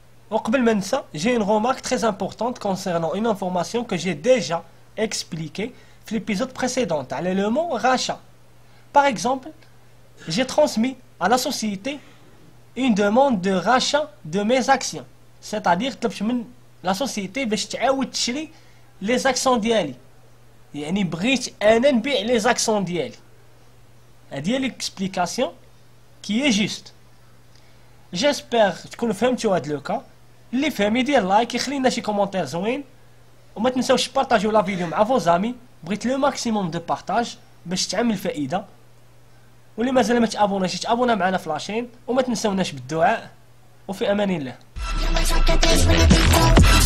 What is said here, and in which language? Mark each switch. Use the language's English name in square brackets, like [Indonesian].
[Arabic] وقبل ما ننسى, [French] j'ai une remarque très importante concernant une information que j'ai déjà expliquée في l'épisode précédent على le mot rachat. Par exemple, j'ai transmis à la société une demande de rachat de mes actions. [Arabic] C'est-à-dire طلبت من [French] la société [Arabic] باش تعاود تشري [French] les actions [Arabic] ديالي. يعني بغيت انا نبيع [French] les actions [Arabic] ديالي. هذه هي [French] l'explication qui est juste. J'espère [Arabic] تكونوا فهمتوا هذا لو كا. اللي فهم يدير لايك, يخلي لنا شي كومونتير زوين, وما تنساوش بارطاجيو لا فيديو مع فو زامي. بغيت لو ماكسيموم دو بارطاج باش تعمل فائده. واللي مازال ما تابوناش تابونا معنا في لاشين, وما تنساوناش بالدعاء. وفي امان الله.